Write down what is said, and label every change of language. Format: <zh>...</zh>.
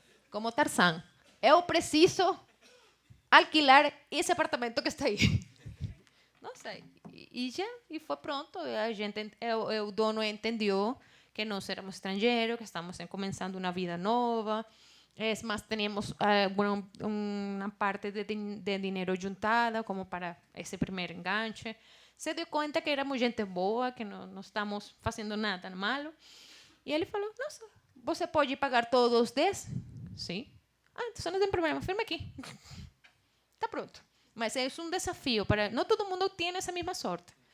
<pt>Como Tarzan, eu preciso alquilar esse apartamento que está aí. Nossa, e foi pronto. O dono entendeu que nós éramos estrangeiros, que estamos começando uma vida nova.</pt> <es>Es más, teníamos una parte de dinero juntada como para ese primer enganche. Se dio cuenta que éramos</es> <pt>gente boa, que não estamos fazendo nada malo. E ele falou, nossa, você pode pagar todos os 10? Sim. Ah, então não tem problema, firma aqui. Está pronto. Mas é um desafio. Não todo mundo tem essa mesma sorte.</pt>